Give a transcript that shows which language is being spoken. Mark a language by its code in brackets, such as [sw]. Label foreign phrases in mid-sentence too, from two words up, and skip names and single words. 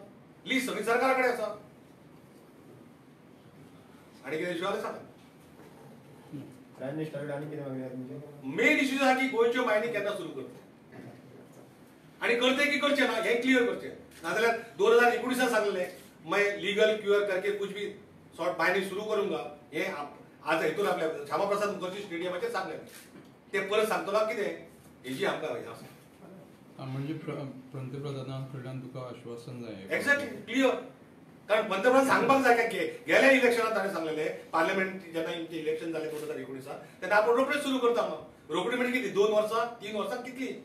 [kok] लीज सगळी सरकारा कडेन आसा. आनी कितें इश्यू आसा सांगा. [en] prime minister [kok] कडेन आनी कितें मागल्या तुमचे [en] main issue [kok] आसा की गोंयच्यो मायनी केन्ना सुरू करतले आनी करते की करचे ना हे क्लियर करचे. नाजाल्यार 2019 सांगलेले [hi] मैं [en] legal cure [hi] करके कुछ भी सॉर्ट मायनी सुरू करूंगा [kok] हे आज हितून आपल्या श्यामाप्रसाद मुखर्जी स्टेडियमाचेर सांगले. ते परत सांगतलो कितें हेजी आमकां हे आसा. म्हणजे पंतप्रधानां कडल्यान तुका आश्वासन जाय. [en] exactly clear [kok] कारण पंतप्रधान सांगपाक जाय काय गेल्या इलेक्शनात ताणें सांगलेले पार्लमेंट जेन्ना इलेक्शन जालें 2019 तेन्ना आपण रोखडेच सुरू करता म्हणून रोखडी म्हणजे किती 2 वर्सां 3 वर्सां कितली